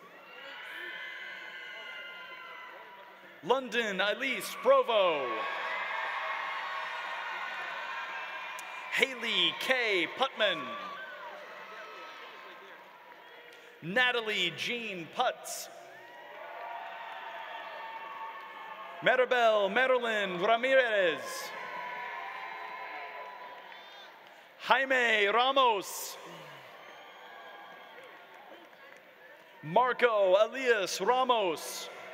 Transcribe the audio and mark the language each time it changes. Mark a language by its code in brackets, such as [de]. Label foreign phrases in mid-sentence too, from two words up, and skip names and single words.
[en] London Elise Provo. Haley K. Putman. Natalie Jean Putz. Maribel Marilyn Ramirez. Jaime Ramos. Marco Elias Ramos.